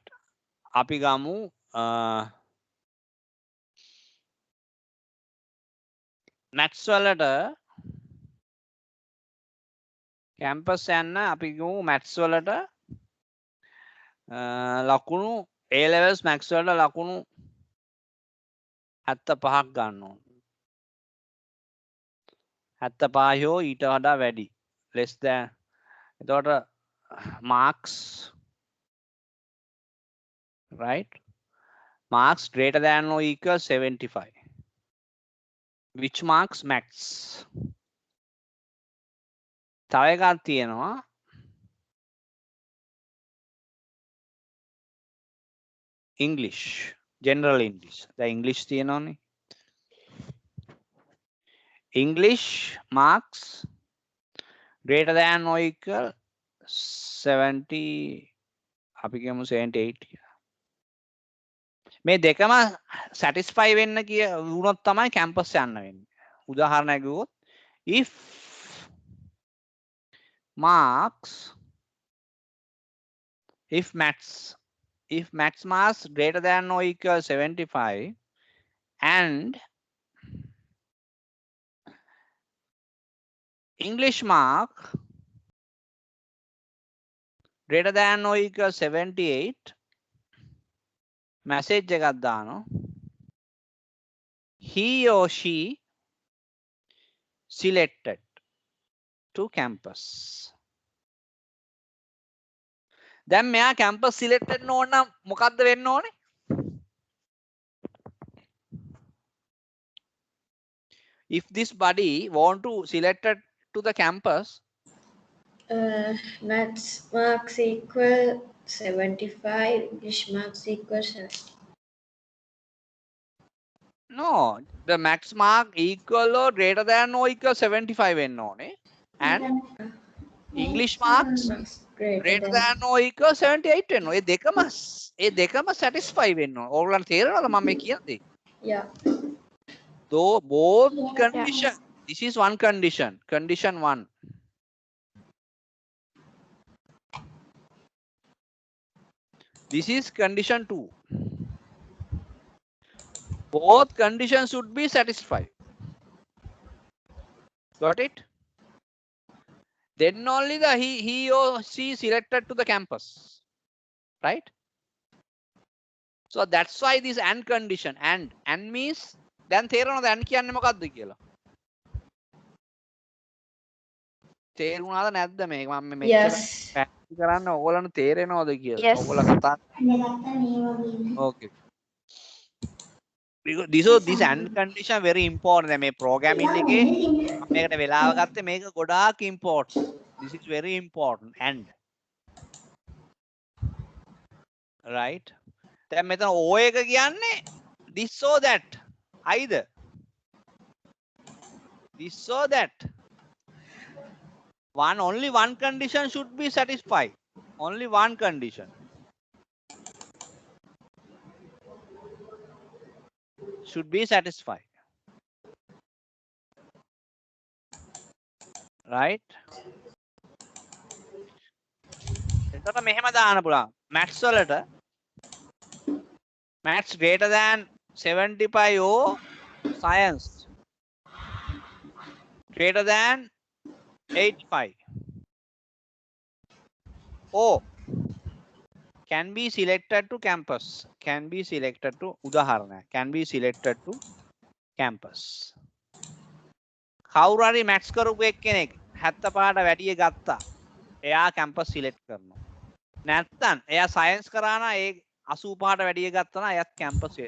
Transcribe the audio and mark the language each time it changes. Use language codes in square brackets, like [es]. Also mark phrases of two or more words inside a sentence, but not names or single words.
[si] අපි ගමු මැත්ස් වලට කැම්පස් යන්න අපි ගමු මැත්ස් වලට ලකුණු [en] A levels maths [si] වලට ලකුණු 75ක් ගන්න ඕන. 75 හෝ ඊට වඩා වැඩි. [en] less than. එතකොට marks, right? Marks greater than or equal 75. Which marks? maths. [si] තව එකක් තියෙනවා. [en] English, general English. The English [si] තියෙනවනේ. [en] English marks greater than or equal 70, [si] අපි කියමු 78 කියලා. මේ දෙකම satisfy වෙන්න වුණොත් තමයි campus යන්න වෙන්නේ. උදාහරණයක් ගියොත් [en] if marks if maths marks greater than or equal 75 and English mark greater than or equal 78 message [si] එකක් දානවා [en] he or she selected to campus [si] දැන් මෙයා [en] campus selected [si] ඕන නම් මොකද්ද වෙන්න ඕනේ [en] if this buddy want to selected to the campus Maths marks equal 75, English marks equal 70. no the max mark equal or greater than or equal 75 [si] වෙන්න ඕනේ [en] and English marks greater than or equal 78 [si] වෙන්න ඕනේ ඒ දෙකම satisfy වෙන්න ඕනේ ඕගොල්ලන්ට තේරෙනවද මම මේ කියන්නේ [en] Yeah. though both condition this is one condition 1 this is condition 2 both conditions should be satisfied got it then only the he or she selected to the campus right so that's why this and condition and means then [si] තේරෙනවද and කියන්නේ මොකක්ද කියලා තේරුණාද නැද්ද මේක මම මෙච්චර [en] Yes. [si] පැහැදිලි කරන්න ඕගොල්ලන්ට තේරෙනවද කියලා [en] Yes. [si] ඕගොල්ලෝ කතා [en] okay because this and condition very important [si] දැන් මේ programming එකේ මම මේකට වෙලාව ගත්තේ මේක ගොඩාක් [en] important this is very important and right [si] දැන් මෙතන o එක කියන්නේ [en] this or that either this or that only one condition should be satisfied only one condition should be satisfied right [si] එතකොට මෙහෙම දාන්න පුළුවන් maths වලට [en] maths greater than 75 or science greater than 85 or can be selected to campus can be selected to [si] උදාහරණයක් [en] can be selected to campus [si] කවුරු හරි maths කරපු එක්කෙනෙක් 75ට වැඩිය ගත්තා එයා [en] campus select [si] කරනවා නැත්නම් එයා science කරා නම් ඒ 85ට වැඩිය ගත්තා නම් එයාත් [en] campus select.